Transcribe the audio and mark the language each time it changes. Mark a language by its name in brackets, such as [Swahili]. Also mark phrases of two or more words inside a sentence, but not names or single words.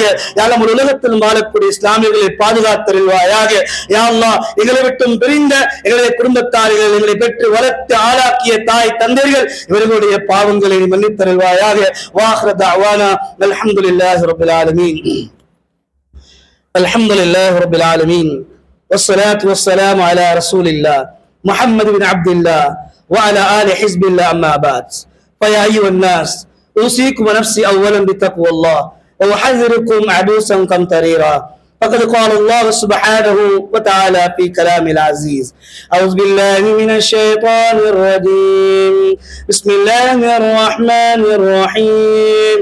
[Tamil] யா அல்லாஹ், உலகத்தில் வாழக்கூடிய இஸ்லாமியர்களை பாதுகாத்தருள்வாயாக. யா அல்லாஹ், எங்களை விட்டும் பிரிந்த எங்களுடைய குடும்பத்தார்கள், எங்களை பெற்று வளர்த்து ஆளாக்கிய தாய் தந்தையர்கள் இவர்களுடைய பாவங்களை மன்னித்தருள்வாயாக. [Arabic] وآخر دعوانا الحمد لله رب العالمين. الحمد لله رب العالمين. والصلاة والسلام على رسول الله محمد بن عبد الله وعلى آل حزب الله. أما بعد، فيا أيها الناس، أوصيكم ونفسي أولا بتقوى الله وأحذركم عبوسا قمطريرا. فقد قال الله سبحانه وتعالى في كلام العزيز: أعوذ بالله من الشيطان الرجيم، بسم الله الرحمن الرحيم.